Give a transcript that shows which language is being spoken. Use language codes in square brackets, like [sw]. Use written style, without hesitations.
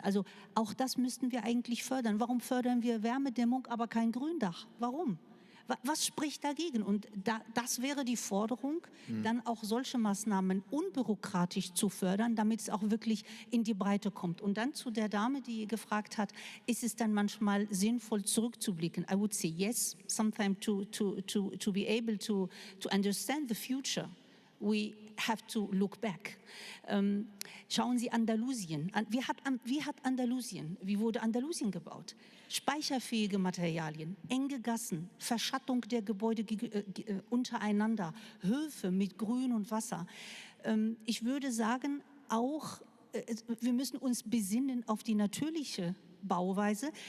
[de] Also auch das müssten wir eigentlich fördern. Warum fördern wir Wärmedämmung, aber kein Gründach? Warum? Was spricht dagegen? Und das wäre die Forderung, dann auch solche Maßnahmen unbürokratisch zu fördern, damit es auch wirklich in die Breite kommt. Und dann zu der Dame, die gefragt hat, ist es dann manchmal sinnvoll zurückzublicken? [en] I would say yes, sometimes to be able to understand the future. We have to look back. [de] Schauen Sie Andalusien. Wie wurde Andalusien gebaut? Speicherfähige Materialien, enge Gassen, Verschattung der Gebäude untereinander, Höfe mit Grün und Wasser. Ich würde sagen, auch wir müssen uns besinnen auf die natürliche Bauweise.